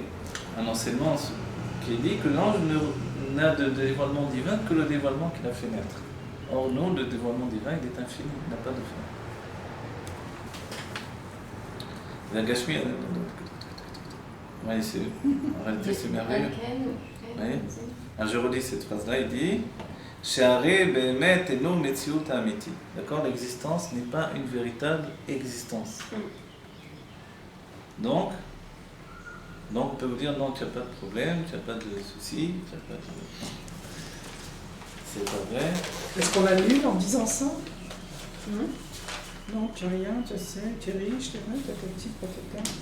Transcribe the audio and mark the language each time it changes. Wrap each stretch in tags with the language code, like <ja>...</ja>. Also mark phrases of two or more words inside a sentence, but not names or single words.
<fr>Un enseignement qui dit que l'ange n'a de dévoilement divin que le dévoilement qu'il a fait naître. Or nous, le dévoilement divin, il est infini, il n'a pas de fin. La Gashmi, oui, en réalité c'est merveilleux. Oui. Alors je redis cette phrase-là, il dit</fr> <he>שהרי באמת אינו מציאות האמיתי.</he> <fr>D'accord, l'existence n'est pas une véritable existence. Donc, Donc on peut vous dire non, tu n'as pas de problème, tu n'as pas de soucis, tu n'as pas de... Non. C'est pas vrai. Est-ce qu'on annule en disant ça? Non, tu n'as rien, tu sais, tu es riche, tu es vrai, tu as ta petite patata.</fr>